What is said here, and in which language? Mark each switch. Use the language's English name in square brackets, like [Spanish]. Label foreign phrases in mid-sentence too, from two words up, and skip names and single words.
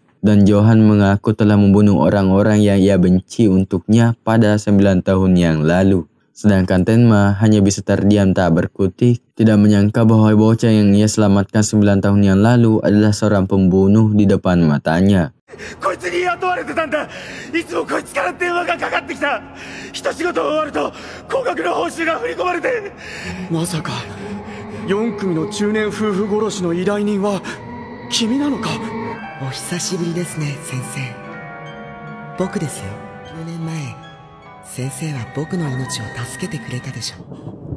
[Indonesian] Dan Johann mengaku telah membunuh orang-orang yang ia benci untuknya pada 9 tahun yang lalu. Sedangkan Tenma hanya bisa terdiam tak berkutik, tidak menyangka bahwa bocah yang ia selamatkan 9 tahun yang lalu adalah seorang pembunuh di depan matanya. [Japanese] こいつに雇われてたんだいつもこいつから電話がかかってきた一仕事終わると高額の報酬が振り込まれてまさか4組の中年夫婦殺しの依頼人は君なのかお久しぶりですね先生僕ですよ10年前先生は僕の命を助けてくれたでしょ